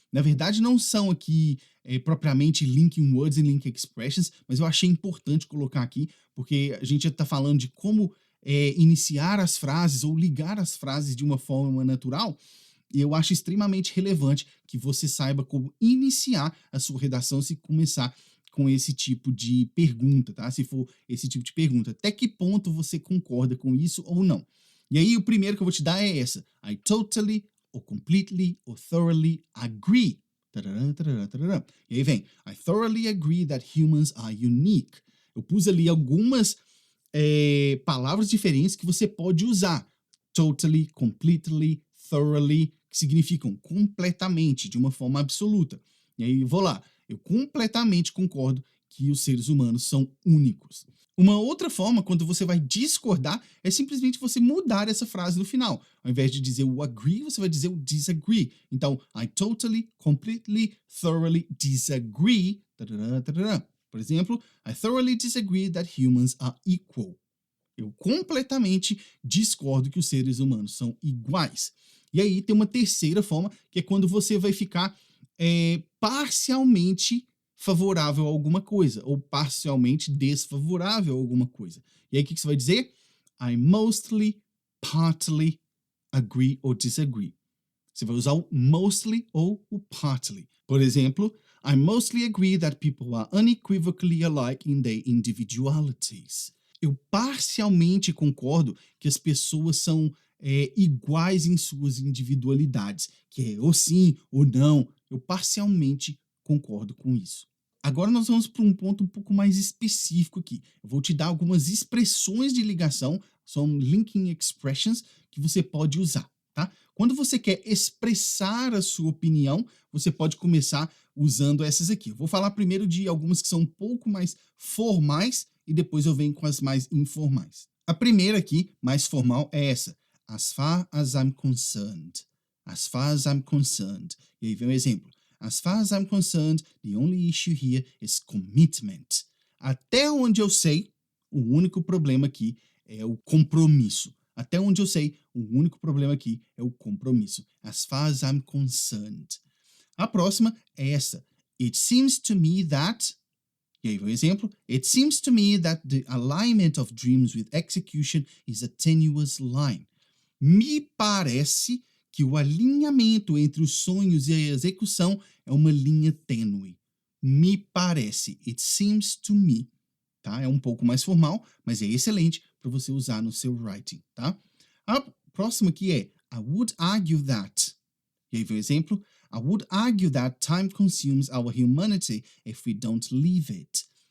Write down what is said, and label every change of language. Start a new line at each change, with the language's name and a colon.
Portuguese: Na verdade, não são aqui propriamente linking words e link expressions, mas eu achei importante colocar aqui, porque a gente já está falando de como iniciar as frases ou ligar as frases de uma forma natural, e eu acho extremamente relevante que você saiba como iniciar a sua redação se começar com esse tipo de pergunta, tá? Se for esse tipo de pergunta, até que ponto você concorda com isso ou não? E aí, o primeiro que eu vou te dar é essa.
English: I totally, or completely, or thoroughly agree. Tarará, tarará, tarará.
Portuguese: E aí vem,
English: I thoroughly agree that humans are unique.
Portuguese: Eu pus ali algumas palavras diferentes que você pode usar.
English: Totally, completely, thoroughly,
Portuguese: que significam completamente, de uma forma absoluta. E aí, vou lá. Eu completamente concordo que os seres humanos são únicos. Uma outra forma, quando você vai discordar, é simplesmente você mudar essa frase no final. Ao invés de dizer o agree, você vai dizer o disagree. Então,
English: I totally, completely, thoroughly disagree. Tarará, tarará.
Portuguese: Por exemplo,
English: I thoroughly disagree that humans are equal.
Portuguese: Eu completamente discordo que os seres humanos são iguais. E aí tem uma terceira forma, que é quando você vai ficar parcialmente favorável a alguma coisa, ou parcialmente desfavorável a alguma coisa. E aí o que você vai dizer?
English: I mostly, partly agree or disagree.
Portuguese: Você vai usar o mostly ou o partly. Por exemplo,
English: I mostly agree that people are unequivocally alike in their individualities.
Portuguese: Eu parcialmente concordo que as pessoas são iguais em suas individualidades, que é ou sim ou não. Eu parcialmente concordo com isso. Agora nós vamos para um ponto um pouco mais específico aqui. Eu vou te dar algumas expressões de ligação, são linking expressions, que você pode usar, tá? Quando você quer expressar a sua opinião, você pode começar usando essas aqui. Eu vou falar primeiro de algumas que são um pouco mais formais e depois eu venho com as mais informais. A primeira aqui, mais formal, é essa.
English: As far as I'm concerned. As far as I'm concerned.
Portuguese: E aí vem um exemplo.
English: As far as I'm concerned, the only issue here is commitment.
Portuguese: Até onde eu sei, o único problema aqui é o compromisso. Até onde eu sei, o único problema aqui é o compromisso.
English: As far as I'm concerned.
Portuguese: A próxima é essa.
English: It seems to me that...
Portuguese: E aí vem o exemplo.
English: It seems to me that the alignment of dreams with execution is a tenuous line.
Portuguese: Me parece que o alinhamento entre os sonhos e a execução é uma linha tênue. Me parece.
English: It seems to me. Tá?
Portuguese: É um pouco mais formal, mas é excelente para você usar no seu writing. Tá? A próxima aqui é
English: I would argue that.
Portuguese: E aí vem o exemplo.
English: I would argue that time consumes our humanity if we don't leave it.